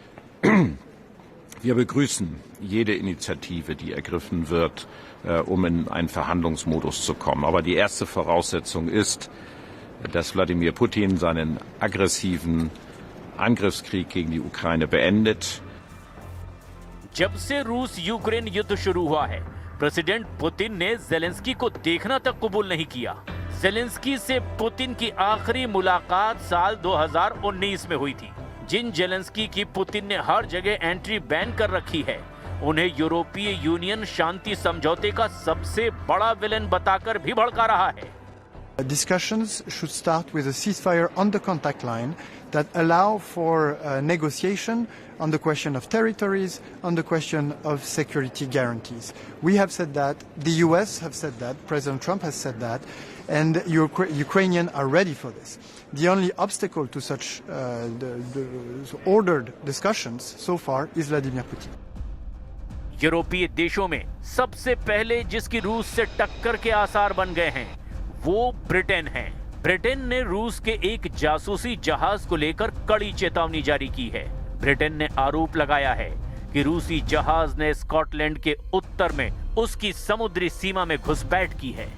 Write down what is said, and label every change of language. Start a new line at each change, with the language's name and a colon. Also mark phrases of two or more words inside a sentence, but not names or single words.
German: Wir begrüßen jede Initiative, die ergriffen wird, um in einen Verhandlungsmodus zu kommen. Aber die erste Voraussetzung ist, dass Wladimir Putin seinen aggressiven Angriffskrieg gegen die Ukraine beendet.
Hindi: जब से रूस यूक्रेन युद्ध शुरू हुआ है, प्रेसिडेंट पुतिन ने जेलेंस्की को देखना तक कबूल नहीं किया। जेलेंस्की से पुतिन की आखिरी मुलाकात साल 2019 में हुई थी। जिन जेलेंस्की की पुतिन ने हर जगह
English: entry ban
Hindi: कर रखी है, उन्हें यूरोपीय यूनियन शांति समझौते का सबसे बड़ा विलेन बताकर भी भड़का रहा है।
English: Discussions should start with a ceasefire on the contact line that allow for negotiation on the question of territories, on the question of security guarantees. We have said that, the US have said that, President Trump has said that, and Ukrainians are ready for this. The only obstacle to such the ordered discussions so far is Vladimir Putin.
Hindi: यूरोपीय देशों में सबसे पहले जिसकी रूस से टक्कर के आसार बन गए हैं वो ब्रिटेन है। ब्रिटेन ने रूस के एक जासूसी जहाज को लेकर कड़ी चेतावनी जारी की है। ब्रिटेन ने आरोप लगाया है कि रूसी जहाज ने स्कॉटलैंड के उत्तर में उसकी समुद्री सीमा में घुसपैठ की है।